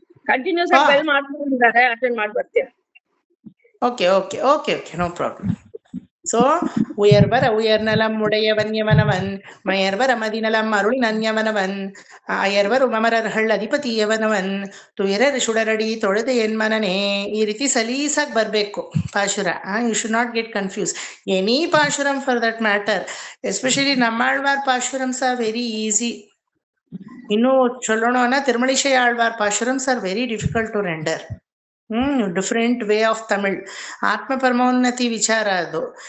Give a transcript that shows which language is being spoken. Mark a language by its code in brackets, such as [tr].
[en] Continuous bell [kn] ಮಾಡ್ತಿದ್ದಾರೆ, attend ಮಾಡಿ ಬರ್ತೀರಾ? [en] Okay okay okay okay, no problem. [ta] So உயர்வர உயர்நலம் உடையவன் யவனவன், மயர்வர மதிநலம் அருள் நன்யவனவன், அயர்வர் உமரர்கள் ಅಧಿಪತಿಯವನವನ್, ತುಯರರ್ ಸುಡರಡಿ ತೊಳೆದ ಎನ್ಮನನೆ. [kn] ಈ ರೀತಿ ಸಲೀಸಾಗಿ ಬರ್ಬೇಕು ಪಾಶುರ. [en] You should not get confuse. Any pasuram for that matter, especially Nammalvar pasurams are very easy. ಇನ್ನು ಚೊಲ್ಲೋಣ Thirumazhisai Alvar pasurams are very difficult to render. Different way of Tamil. [kn] ಆತ್ಮ ಪರಮೋನ್ನತಿ ವಿಚಾರ ಅದು.